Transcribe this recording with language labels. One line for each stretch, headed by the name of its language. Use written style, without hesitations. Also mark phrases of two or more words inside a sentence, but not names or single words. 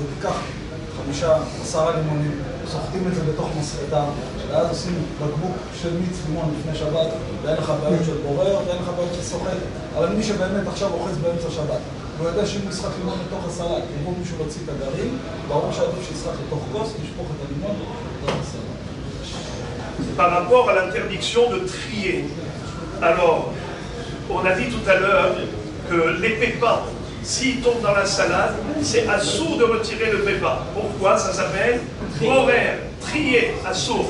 Hebrew: תיקח 5-10 לימונים, סוחטים את זה בתוך מסחטה, ואז עושים בקבוק של מיץ לימון לפני שבת, ואין לך בעיות של בורר, ואין לך בעיות של סוחט. אבל מי שבאמת עכשיו אוחז באמצע שבת, והוא יודע שאם הוא ישחק לימון לתוך הסלט, כמו מישהו להוציא את הגרעין, ברור שעדיף שישחק לתוך כוס, לשפוך את הלימון לתוך הסלט.
French: Par rapport à l'interdiction de trier. Alors, on a dit tout à l'heure que les pépins, s'ils tombent dans la salade, c'est assourd de retirer le pépin. Pourquoi? Ça s'appelle borer, trier, assourd.